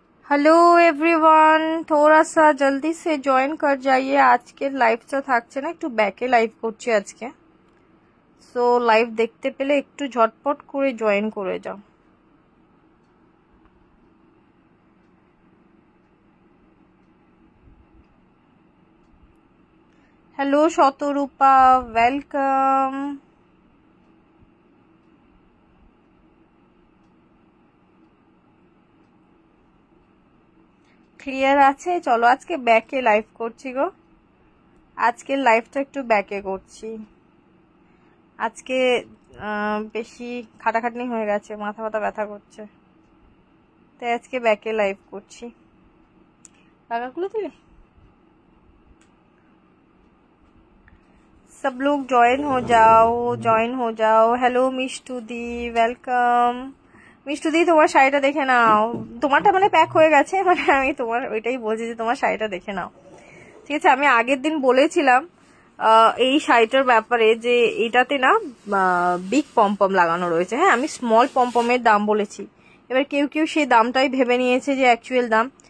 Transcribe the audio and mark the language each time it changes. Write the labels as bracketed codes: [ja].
[hi] Hello everyone, थोड़ा सा जल्दी से जॉइन कर जाइए। आज के [bn] লাইভটা থাকছে না, একটু ব্যাকে লাইভ করছি আজকে। সো লাইভ দেখতে পেলে একটু ঝটপট করে জয়েন করে যাও। হ্যালো শতরূপা, ওয়েলকাম। ক্লিয়ার আছে? চলো আজকে ব্যাকে লাইভ করছি গো। আজকের লাইভটা একটু ব্যাকে করছি। আজকে বেশি খাটাখাটনি হয়ে গেছে, মাথা ব্যথা করছে, তাই আজকে ব্যাকে লাইভ করছি। টাকাগুলো তুলে [hi] सब लोग ज्वाइन हो जाओ। हेलो मिष्टू दी, वेलकम। [bn] মিষ্টু দি, তোমার শাড়িটা দেখে নাও। তোমারটা মানে প্যাক হয়ে গেছে, মানে আমি তোমার ওইটাই বলছি যে তোমার শাড়িটা দেখে নাও, ঠিক আছে? আমি আগের দিন বলেছিলাম এই শাড়িটার ব্যাপারে যে এটাতে না বিগ পম্পম লাগানো রয়েছে। হ্যাঁ, আমি স্মল পম্পমের দাম বলেছি। এবার কেউ কেউ সেই দামটাই ভেবে নিয়েছে যে অ্যাকচুয়াল দাম।